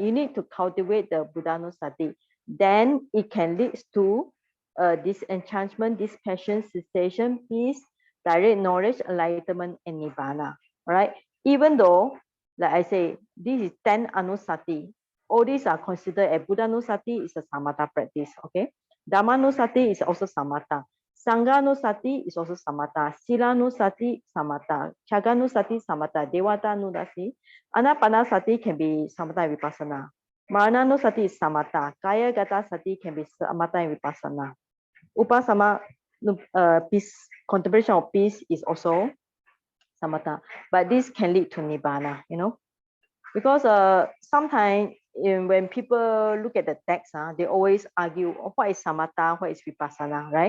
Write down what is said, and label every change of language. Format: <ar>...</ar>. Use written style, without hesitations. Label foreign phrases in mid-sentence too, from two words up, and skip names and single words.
<en>You need to cultivate the Buddhānussati. Then it can lead to disenchantment, dispassion, cessation, peace, direct knowledge, enlightenment, and nibbana, right? Even though, like I say, this is 10 anussati, all these are considered as Buddhānussati is a samatha practice, okay? Dhammānussati is also samatha. saṃghānussati is also samatha. Sīlānussati, samatha. Chaganusati, samatha. Devatānussati. Anapanasati can be samatha and vipassana. Marananussati is samatha.</en> <pi>Kaya gata sati</pi> <en>can be samatha and vipassana. Upasama, peace, contemplation of peace is also samatha. But this can lead to nibbana, you know. Because sometimes when people look at the text, they always argue, what is samatha, what is vipassana, right?</en>